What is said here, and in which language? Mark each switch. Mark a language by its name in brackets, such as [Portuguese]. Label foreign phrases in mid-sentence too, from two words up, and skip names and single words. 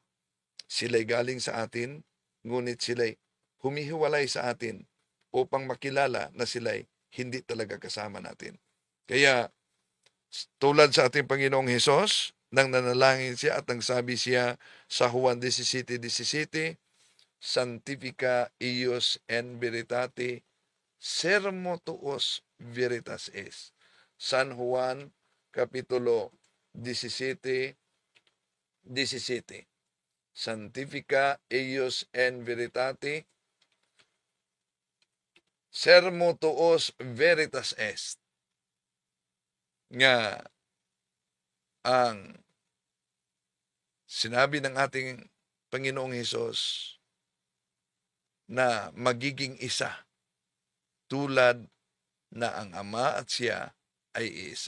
[Filipino] Sila'y galing sa atin, ngunit sila'y humihiwalay sa atin upang makilala na sila'y hindi talaga kasama natin. Kaya, tulad sa ating Panginoong Hesus, nang nanalangin siya at nang sabi siya sa Juan 17:17, [Latin] Sanctifica eius en veritate, sermo tuos veritas es. [Filipino] San Juan, Kapitulo 17:17. [Latin] Sanctifica eius en veritate, sermo tuos veritas est. [Filipino] Nga ang Sinabi ng ating Panginoong Hesus na magiging isa tulad na ang Ama at siya ay isa.